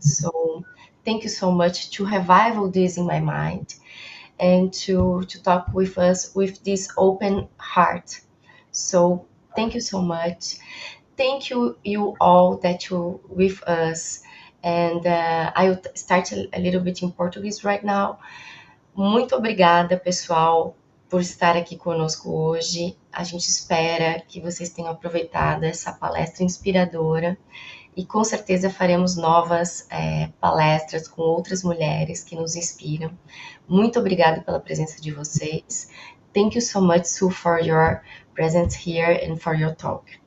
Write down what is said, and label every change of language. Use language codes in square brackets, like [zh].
[en] So thank you so much to revive all this in my mind and to talk with us with this open heart. So thank you so much. Thank you all that you with us. And I'll start a little bit in Portuguese right now. [pt] Muito obrigada, pessoal, por estar aqui conosco hoje. A gente espera que vocês tenham aproveitado essa palestra inspiradora e com certeza faremos novas palestras com outras mulheres que nos inspiram. Muito obrigada pela presença de vocês. [en] Thank you so much, Sue, for your presence here and for your talk.